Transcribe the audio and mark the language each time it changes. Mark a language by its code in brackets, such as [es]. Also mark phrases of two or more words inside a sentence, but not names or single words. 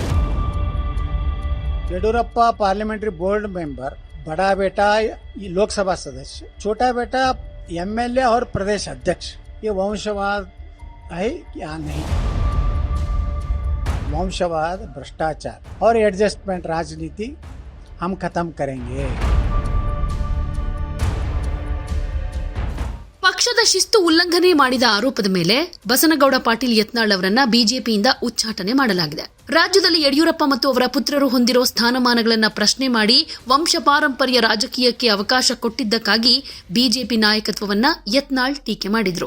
[hi] येडियुरप्पा [en] parliamentary board member, [hi] बड़ा बेटा लोकसभा सदस्य, छोटा बेटा एमएलए और प्रदेश अध्यक्ष, ये वंशवाद है या नहीं? वंशवाद, भ्रष्टाचार और एडजस्टमेंट राजनीति हम खत्म करेंगे। [kn] ಪಕ್ಷದ ಶಿಸ್ತು ಉಲ್ಲಂಘನೆ ಮಾಡಿದ ಆರೋಪದ ಮೇಲೆ ಬಸನಗೌಡ ಪಾಟೀಲ್ ಯತ್ನಾಳ್ ಅವರನ್ನ ಬಿಜೆಪಿಯಿಂದ ಉಚ್ಚಾಟನೆ ಮಾಡಲಾಗಿದೆ. ರಾಜ್ಯದಲ್ಲಿ ಯಡಿಯೂರಪ್ಪ ಮತ್ತು ಅವರ ಪುತ್ರರು ಹೊಂದಿರೋ ಸ್ಥಾನಮಾನಗಳನ್ನು ಪ್ರಶ್ನೆ ಮಾಡಿ ವಂಶ ಪಾರಂಪರ್ಯ ರಾಜಕೀಯಕ್ಕೆ ಅವಕಾಶ ಕೊಟ್ಟಿದ್ದಕ್ಕಾಗಿ ಬಿಜೆಪಿ ನಾಯಕತ್ವವನ್ನ ಯತ್ನಾಳ್ ಟೀಕೆ ಮಾಡಿದ್ರು.